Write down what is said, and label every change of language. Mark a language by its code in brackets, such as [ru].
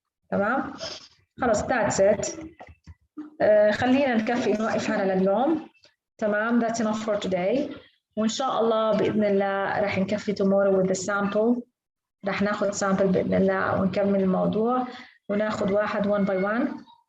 [ar] تمام؟ خلاص [en] that's it. [ar] خلينا نكفي نوقف هنا لليوم. تمام [en] that's enough for today. [ar] وإن شاء الله بإذن الله راح نكفي [en] tomorrow with the sample. [ar] راح ناخذ sample بإذن الله ونكمل الموضوع وناخذ واحد [en] one by one.